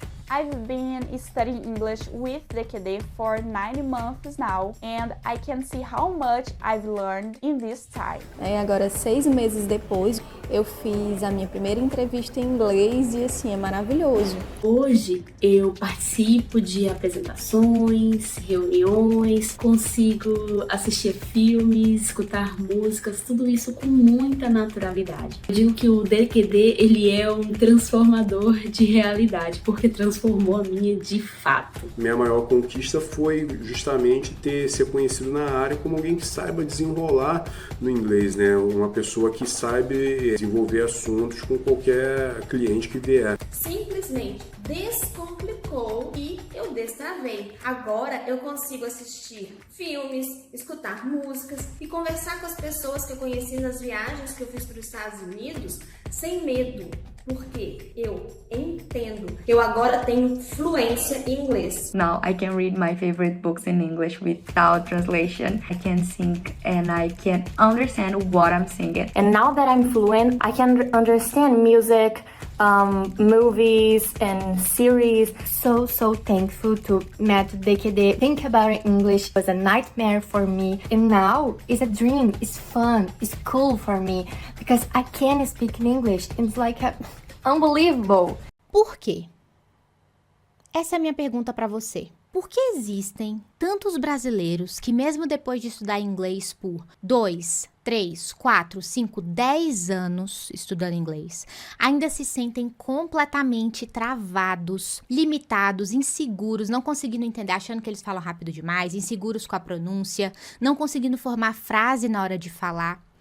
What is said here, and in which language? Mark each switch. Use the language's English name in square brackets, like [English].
[English] I've been studying English with DQD for 9 months now, and I can see how much I've learned in this time. [Portuguese] Agora, 6 meses depois, eu fiz a minha primeira entrevista em inglês e, assim, é maravilhoso. Hoje, eu participo de apresentações, reuniões, consigo assistir filmes, escutar músicas, tudo isso com muita naturalidade. Eu digo que o DQD, ele é um transformador de realidade, porque transformou a minha de fato. Minha maior conquista foi justamente ser conhecido na área como alguém que saiba desenrolar no inglês, né? Uma pessoa que saiba desenvolver assuntos com qualquer cliente que vier. Simplesmente descomplicou e eu destravei. Agora eu consigo assistir filmes, escutar músicas e conversar com as pessoas que eu conheci nas viagens que eu fiz para os Estados Unidos sem medo. Porque eu entendo. Eu agora tenho fluência em inglês. [English] Now I can read my favorite books in English without translation. I can sing and I can understand what I'm singing. And now that I'm fluent, I can understand music, movies and series. So thankful to Método DQD. Think about English was a nightmare for me, and now it's a dream. It's fun. It's cool for me because I can speak in English. It's like unbelievable. [Portuguese] Por quê? Essa é a minha pergunta para você. Por que existem tantos brasileiros que, mesmo depois de estudar inglês por 2, 3, 4, 5, 10 anos estudando inglês, ainda se sentem completamente travados, limitados, inseguros, não conseguindo entender, achando que eles falam rápido demais, inseguros com a pronúncia, não conseguindo formar frase na hora de falar?